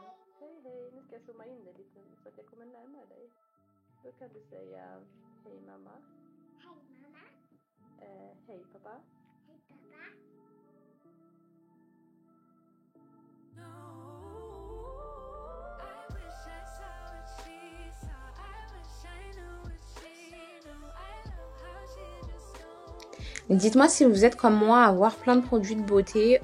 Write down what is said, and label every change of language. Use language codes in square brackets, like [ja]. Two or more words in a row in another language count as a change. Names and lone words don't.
[sv] Hej hej, nu ska jag zooma in dig lite så att jag kommer närmare dig. Då kan du säga hej mamma. Hej mamma. Hej pappa. Hej pappa. [fr] Dites-moi si vous êtes comme moi à avoir plein de produits de beauté.